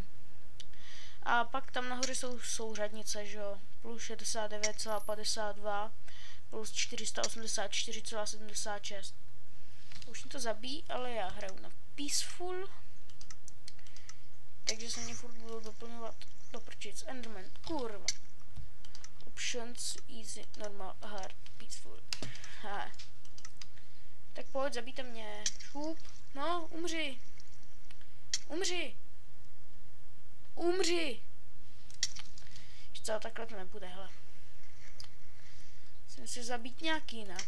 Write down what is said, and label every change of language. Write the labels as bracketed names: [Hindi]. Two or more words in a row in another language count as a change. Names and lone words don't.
[Czech] A pak tam nahoře jsou souřadnice, že jo, plus 69,52 plus 484,76. Už mě to zabíjí, ale já hraju na peaceful, takže se mě furt budu doplňovat do prčic. Enderman, kurva. [English] Options, easy, normal, hard, peaceful. [Czech] Ha. Tak pojď, zabijte mě. Šup. No, umři. Umři. Umři. Ještě takhle to nebude, hele. Musím si zabít nějak jinak.